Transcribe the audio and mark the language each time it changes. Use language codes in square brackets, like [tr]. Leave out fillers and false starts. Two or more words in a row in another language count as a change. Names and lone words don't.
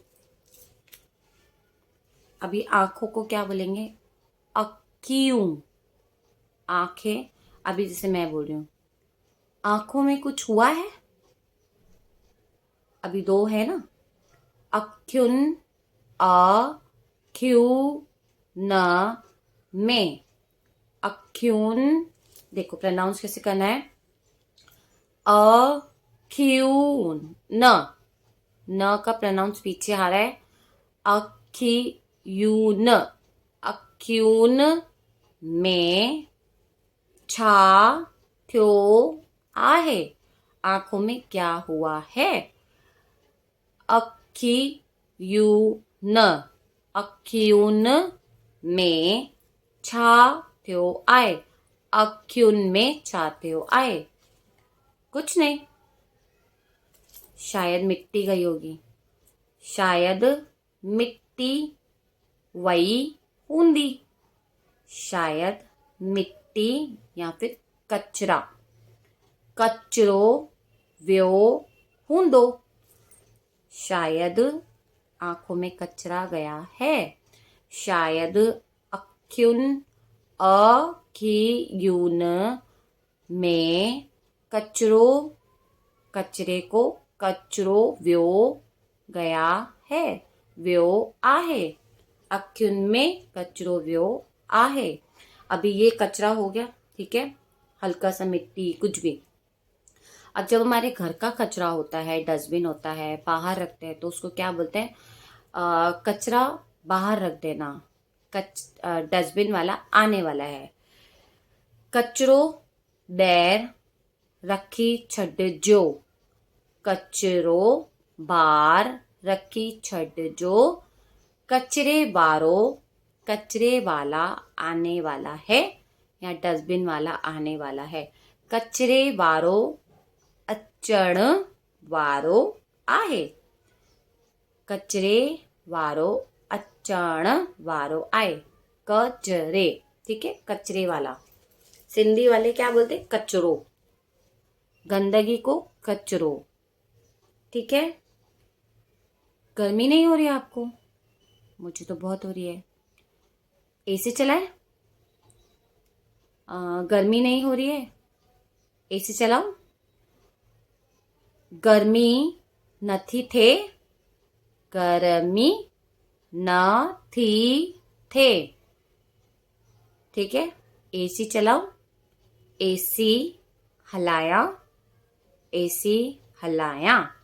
[hi] अभी आंखों को क्या बोलेंगे, अक्यूं, आंखें, अभी जैसे मैं बोल रही हूं, आंखों में कुछ हुआ है, अभी दो है ना, अक्युन, अ क्यू न में, अक्यून, देखो प्रोनाउंस कैसे करना है, अक्यून, न का प्रोनाउंस पीछे आ रहा है, [sd] अक्यून, अक्यून में छा थ्यो आहे, [hi] आंखों में क्या हुआ है, [sd] अक्यून, अक्यून में छा थ्यो आहे, अक्यून में छा थ्यो आहे, [hi] कुछ नहीं, शायद मिट्टी गई होगी, [sd] शायद मिट्टी वई हूंदी, [hi] शायद मिट्टी या फिर कचरा, [sd] कचरो व्यो हूंदो, [hi] शायद आंखों में कचरा गया है, शायद अक्युन, [sd] अखियुन में कचरो, कचरे को कचरो व्यो गया है, व्यो आहे, अक्युन में कचरो व्यो आहे। [hi] अभी ये कचरा हो गया, ठीक है, हल्का सा मिट्टी कुछ भी। अब जब हमारे घर का कचरा होता है, डस्टबिन होता है, बाहर रखते हैं, तो उसको क्या बोलते हैं, कचरा बाहर रख देना, डस्टबिन वाला आने वाला है, [sd] कचरो बैर रखी छड जो, कचरो बार रखी छड जो, कचरे बारो, [hi] कचरे वाला आने वाला है या डस्टबिन वाला आने वाला है, [sd] कचरे वारो अचण वारो आहे, कचरे वारो अचण वारो आहे, [hi] कचरे, ठीक है, कचरे वाला, सिंधी वाले क्या बोलते, कचरो, गंदगी को कचरो, ठीक है। गर्मी नहीं हो रही है आपको, मुझे तो बहुत हो रही है, एसी चलाए, गर्मी नहीं हो रही है, एसी चलाओ, [sd] गर्मी नथी थे, गर्मी न थी थे, [hi] ठीक है, एसी चलाओ, [sd] एसी हलाया, एसी हलाया।